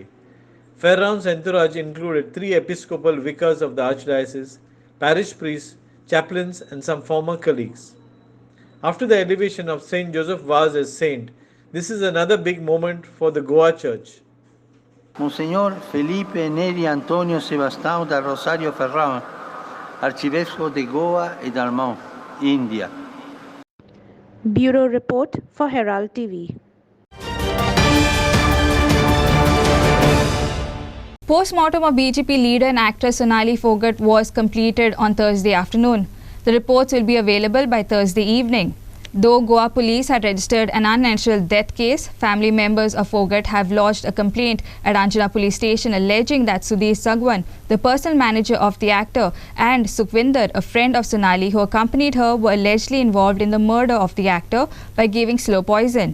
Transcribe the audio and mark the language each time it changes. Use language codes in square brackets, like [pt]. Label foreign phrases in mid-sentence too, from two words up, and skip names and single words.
[en] Ferrao's entourage included 3 episcopal vicars of the archdiocese, parish priests, chaplains, and some former colleagues. After the elevation of Saint Joseph Vaz as saint, this is another big moment for the Goa Church. Monsignor Felipe Neri Antonio Sebastião da Rosario Ferrao, [pt] Arcivescovo de Goa e Dalmau, [en] India. Bureau Report for Herald TV. Postmortem of BJP leader and actress Sonali Fogart was completed on Thursday afternoon. The reports will be available by Thursday evening. Though Goa Police had registered an unnatural death case, family members of Fogart have lodged a complaint at Anjana Police Station alleging that Sudhir Sagwan, the personal manager of the actor, and Sukhvinder, a friend of Sonali who accompanied her, were allegedly involved in the murder of the actor by giving slow poison.